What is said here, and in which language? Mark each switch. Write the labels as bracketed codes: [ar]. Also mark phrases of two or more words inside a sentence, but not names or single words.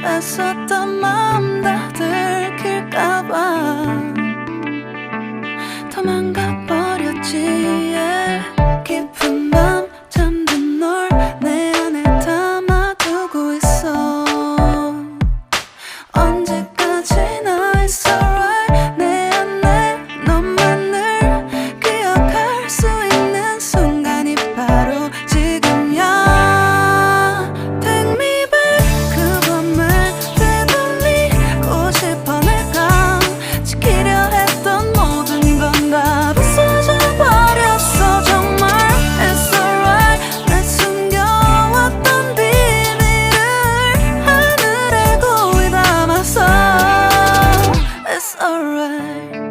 [ko] 있었던 마음 다 들킬까봐 도망가 버렸지 yeah. 깊은 밤 잠든 널 내 안에 담아두고 있어 언제까지나 [en] it's alright [ko] 내 안에 너만을 기억할 수 있는 순간이 바로 지금이야 [en] Take me back [ko] 그 밤을 되돌리고 싶어 내가 지키려 했던 모든 건 다 부서져 버렸어 정말 [en] It's alright [ko] 내 숨겨왔던 비밀을 하늘에 고이 담았어 [en] It's alright